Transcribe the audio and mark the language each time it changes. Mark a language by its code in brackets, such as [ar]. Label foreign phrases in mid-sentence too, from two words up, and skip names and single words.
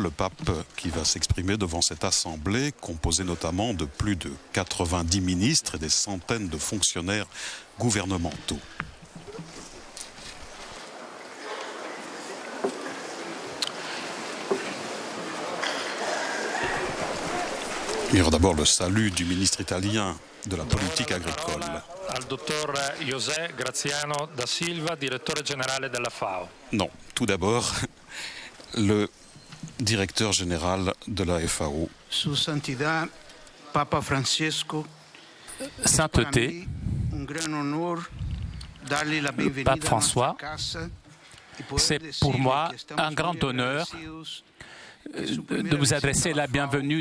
[fr] Le pape qui va s'exprimer devant cette assemblée, composée notamment de plus de 90 ministres et des centaines de fonctionnaires gouvernementaux. Il y aura d'abord le salut du ministre italien de la politique agricole. [it] Al dottor José Graziano da Silva, direttore generale della FAO. [fr] Non, tout d'abord, le directeur général de la FAO. [it] Su Santità, Papa Francesco, [fr] Sainteté, Pape François, c'est pour moi un grand honneur de vous adresser la bienvenue